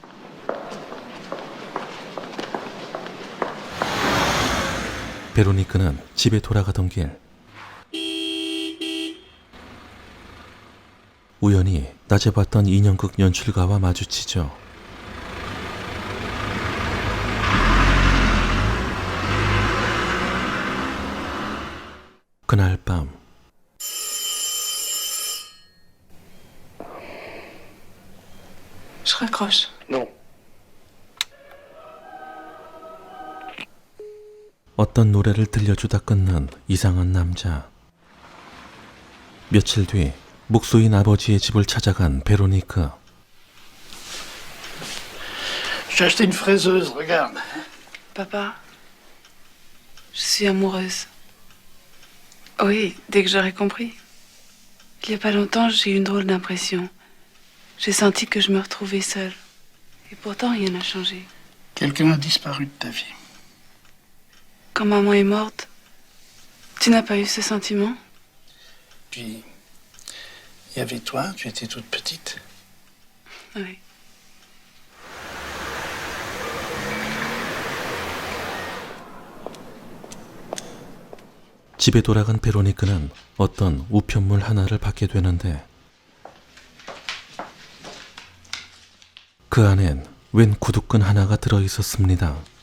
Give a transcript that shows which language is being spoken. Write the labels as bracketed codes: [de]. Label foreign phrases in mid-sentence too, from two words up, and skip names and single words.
[ko] 베로니카는 집에 돌아가던 길 우연히 낮에 봤던 인형극 연출가와 마주치죠. 그날 밤 [fr] Je raccroche. Non. [ko] 어떤 노래를 들려주다 끊는 이상한 남자. 며칠 뒤 목수인 아버지의 집을 찾아간 베로니카. [fr] J'ai acheté une fraiseuse, regarde. Papa, je suis amoureuse. Oui, dès que j'aurai compris. Il n'y a pas longtemps, j'ai eu une drôle d'impression. J'ai senti que je me retrouvais seule. Et pourtant, rien n'a changé. Quelqu'un a disparu de ta vie. Quand maman est morte, tu n'as pas eu ce sentiment? Puis, il y avait toi, tu étais toute petite. Oui. [ko] 집에 돌아간 베로니카는 어떤 우편물 하나를 받게 되는데 그 안엔 웬 구두끈 하나가 들어있었습니다.